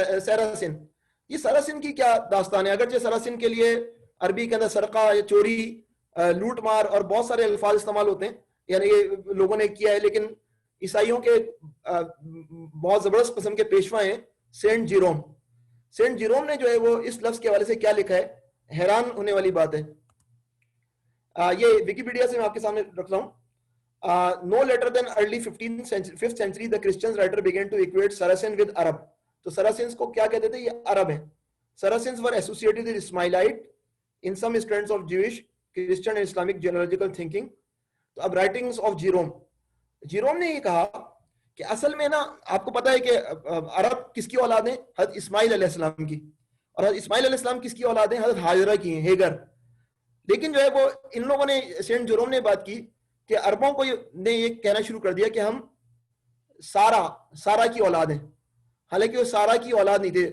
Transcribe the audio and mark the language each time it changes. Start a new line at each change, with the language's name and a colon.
Urdu: سراسن, یہ سراسن کی کیا داستان ہے؟ اگرچہ سراسن کے لیے عربی کے اندر سرقہ یا چوری, لوٹ مار اور بہت سارے الفاظ استعمال ہوتے ہیں, یعنی یہ لوگوں نے کیا ہے, لیکن عیسائیوں کے بہت زبردست قسم کے پیشوا ہیں سینٹ جیروم. سینٹ جیروم نے جو ہے وہ اس لفظ کے حوالے سے کیا لکھا ہے, حیران ہونے والی بات ہے. یہ ویکیپیڈیا سے میں آپ کے سامنے رکھ رہا ہوں.
English: No later than early 5th century the Christian writer began to equate Saracen with Arab.
Urdu: تو Saracens کو کیا کہتے تھے, یہ عرب ہیں.
English: Saracens were associated with Ismailite in some strands of Jewish, Christian and Islamic genealogical thinking.
Urdu: تو اب
English: writings of
Urdu: Jerome نے یہ کہا کہ اصل میں نا آپ کو پتا ہے کہ عرب کس کی اولاد ہیں, حضرت اسماعیل علیہ السلام کی, اور حضرت اسماعیل علیہ السلام کس کی اولاد ہیں, حضرت ہاجرہ کی ہیں, ہیگر. لیکن جو ہے وہ ان لوگوں نے, سینٹ جیروم نے بات کی کہ عربوں کو نے یہ کہنا شروع کر دیا کہ ہم سارا کی اولاد ہیں, حالانکہ وہ سارا کی اولاد نہیں تھے.